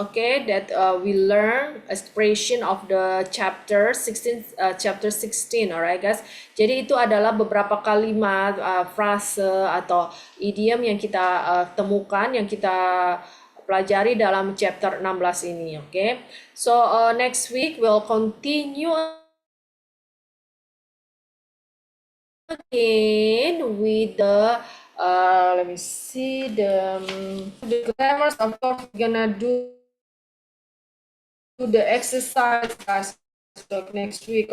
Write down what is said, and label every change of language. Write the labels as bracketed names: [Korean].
[English] Okay, that we learn expression of the chapter 16. Alright guys. [Indonesian] Jadi itu adalah beberapa kalimat, frase atau idiom yang kita temukan, yang kita pelajari dalam chapter 16 ini. Okay. [English] So next week we'll continue again with the let me see the grammars. Of course, we're gonna do the exercise guys next week.